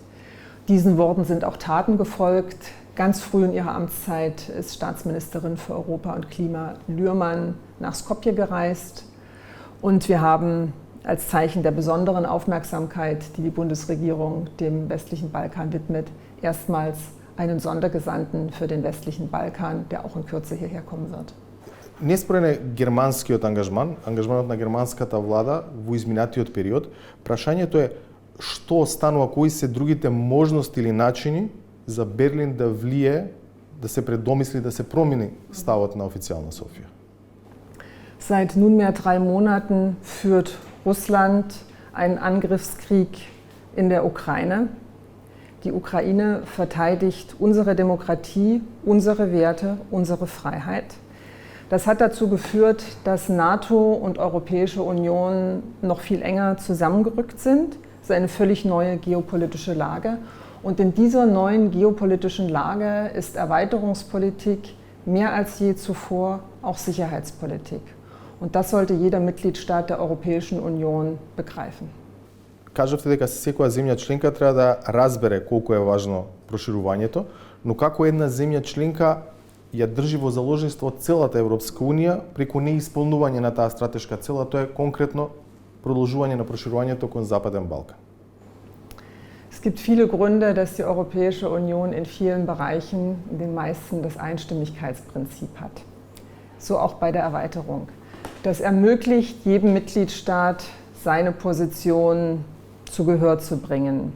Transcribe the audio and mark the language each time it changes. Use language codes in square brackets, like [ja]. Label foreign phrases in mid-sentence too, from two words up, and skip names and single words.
[de] Diesen Worten sind auch Taten gefolgt. Ganz früh in ihrer Amtszeit ist Staatsministerin für Europa und Klima Lührmann nach Skopje gereist. Und wir haben als Zeichen der besonderen Aufmerksamkeit, die die Bundesregierung dem westlichen Balkan widmet, erstmals einen Sondergesandten für den westlichen Balkan, der auch in Kürze hierher kommen wird. [mk] Неспорен е германскиот ангажманот на германската влада во изминатиот период. Прашањето е што останува, кои се другите можности или начини за Берлин да влие, да се предомисли, да се промени ставот на официјална Софија? [de] Seit nunmehr 3 Monaten führt Russland einen Angriffskrieg in der Ukraine. Die Ukraine verteidigt unsere Demokratie, unsere Werte, unsere Freiheit. Das hat dazu geführt, dass NATO und Europäische Union noch viel enger zusammengerückt sind. Das ist eine völlig neue geopolitische Lage. Und in dieser neuen geopolitischen Lage ist Erweiterungspolitik mehr als je zuvor auch Sicherheitspolitik. Und das sollte jeder Mitgliedstaat der Europäischen Union begreifen. [mk] Кажавте дека секоја земја членка треба да разбере колку е важно проширувањето, но како една земја членка ја држи во заложништво целата Европска Унија преку неисполнување на таа стратешка цел, а тоа е конкретно продолжување на проширувањето кон Западен Балкан. [de] Es gibt viele Gründe, dass die Europäische Union in vielen Bereichen, in den meisten, das Einstimmigkeitsprinzip hat. So auch bei der Erweiterung. Das ermöglicht jedem Mitgliedstaat, seine Position zu Gehör zu bringen.